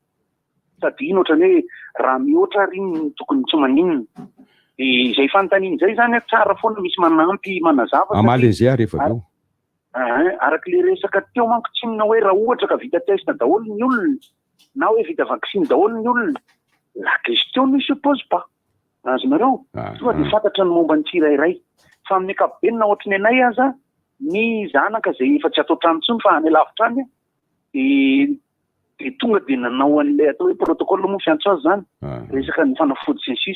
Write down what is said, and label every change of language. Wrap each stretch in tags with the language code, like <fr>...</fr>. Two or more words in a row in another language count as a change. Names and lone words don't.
<mg>Sady iny ohatrany hoe raha mihoatra ary iny tokony tsy maninona. Izay fanontaniana izay zany tsara foana misy manampy manazava. Amaly an'izay rehefa avy eo. Araka le resaka teo manko tsy minona hoe raha ohatra ka vita testa daholo ny olona na hoe vita vaksiny daholo ny olona,</mg> <fr>la question ne se pose pas.</fr> <mg>Azonareo tonga dia fantatra ny momba ny tsirairay. Fa amin'ny ankapobeny na ohatry ny anay aza ny zanaka izay efa tsy atao trano intsony fa any lavitra any dia tonga dia nanao an'ilay atao hoe protocole moa fiantso azy zany resaka ny fanafody sy ny sisa.</mg>